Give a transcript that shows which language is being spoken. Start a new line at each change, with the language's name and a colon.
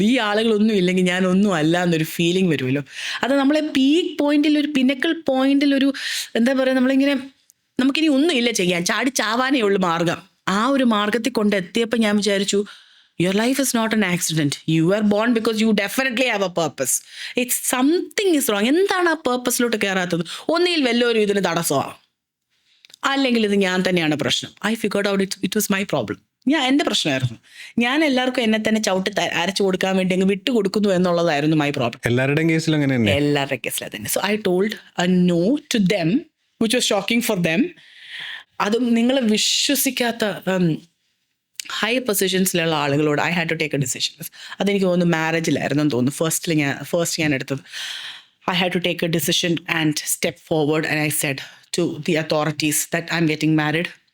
Malayalam: ഈ ആളുകളൊന്നും ഇല്ലെങ്കിൽ ഞാൻ ഒന്നും അല്ല എന്നൊരു ഫീലിംഗ് വരുമല്ലോ. അത് നമ്മളെ പീക്ക് പോയിന്റിൽ, ഒരു പിന്നക്കൽ പോയിന്റിൽ, ഒരു എന്താ പറയുക, നമ്മളിങ്ങനെ നമുക്കിനി ഒന്നും ഇല്ല ചെയ്യാൻ, ചാവാനേ ഉള്ളു മാർഗം. ആ ഒരു മാർഗത്തിൽ കൊണ്ടെത്തിയപ്പോൾ ഞാൻ വിചാരിച്ചു,
English: your life is not an accident. You were born because you definitely have a purpose. It's something is wrong.
Malayalam: എന്താണ് ആ പേർപ്പസിലോട്ട് കയറാത്തത്? ഒന്നിൽ വല്ലൊരു ഇതിന് തടസ്സമാണ്, അല്ലെങ്കിൽ ഇത് ഞാൻ തന്നെയാണ് പ്രശ്നം.
English: I figured out it was my problem.
Malayalam: എൻ്റെ പ്രശ്നമായിരുന്നു. ഞാൻ എല്ലാവർക്കും എന്നെ തന്നെ ചവിട്ടി അരച്ചു കൊടുക്കാൻ വേണ്ടി അങ്ങ് വിട്ടു കൊടുക്കുന്നു എന്നുള്ളതായിരുന്നു
English: My problem.
Malayalam: എല്ലാവരുടെയും കേസിൽ അങ്ങനെ തന്നെ. എല്ലാവരുടെ കേസിൽ തന്നെ.
English: So I told a no to them, which was shocking for them.
Malayalam: അതും നിങ്ങൾ വിശ്വസിക്കാത്ത ഹൈ പൊസിഷൻസിലുള്ള ആളുകളോട്
English: I had to take a decision.
Malayalam: അതെനിക്ക് തോന്നുന്നു മാരേജിലായിരുന്നു തോന്നുന്നു ഫസ്റ്റ് ഞാൻ എടുത്തത്.
English: I had to take a decision and step forward and I said to the authorities that I am getting married.